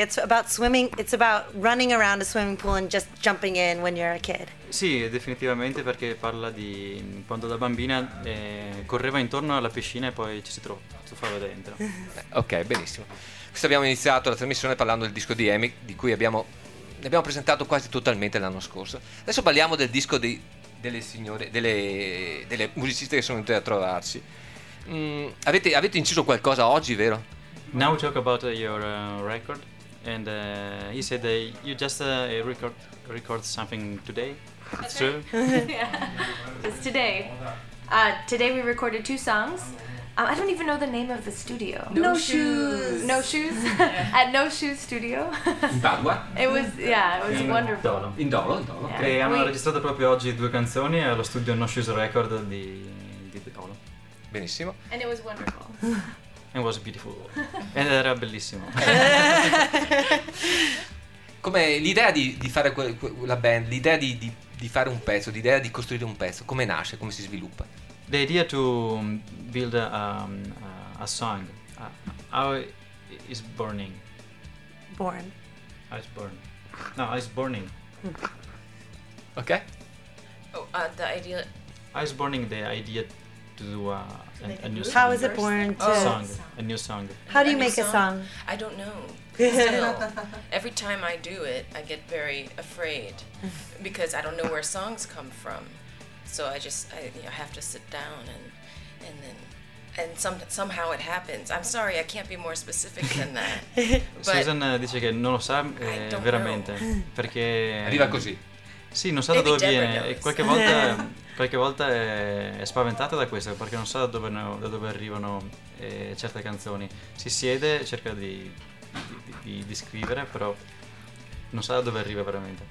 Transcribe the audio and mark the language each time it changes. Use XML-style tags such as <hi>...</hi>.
<en>It's about swimming, it's about running around a swimming pool and just jumping in when you're a kid.</en> <it>Sì, definitivamente, perché parla di quando da bambina correva intorno alla piscina e poi ci si tuffava dentro. Ok, benissimo. Questo abbiamo iniziato la trasmissione parlando del disco di Amy, di cui abbiamo presentato quasi totalmente l'anno scorso. Adesso parliamo del disco delle musiciste che sono venute a trovarci. Avete inciso qualcosa oggi, vero?</it> <en>Now we talk about your record, and he said that you just record something today. That's true. Right. Yeah. It's today. Today we recorded two songs. I don't even know the name of the studio. No Shoes. Yeah. At No Shoes Studio. In Padua. It was in wonderful. In Dolo. Yeah.</en> <it>E hanno registrato proprio oggi due canzoni allo studio No Shoes Record di Dolo. Benissimo.</it> <en>And it was wonderful. It was beautiful.</en> <it>Ed era bellissimo. Come l'idea di fare la band, l'idea di fare un pezzo, l'idea di costruire un pezzo, come nasce, come si sviluppa?</it> <en>The idea to build a song, how is burning? Born. Ice burn. No, ice burning. Okay. Oh, the idea. Ice burning. The idea to do a new song. How is it born? To song. A new song. How do you make a song? I don't know. Still, every time I do it, I get very afraid because I don't know where songs come from. So I have to sit down and then somehow it happens. I'm sorry, I can't be more specific than that.</en> <it>Susan dice che non lo sa veramente, perché arriva così. Sì, non sa da dove viene. E qualche volta è spaventata da questo, perché non sa da dove arrivano certe canzoni. Si siede, cerca di scrivere, però non sa da dove arriva veramente.</it>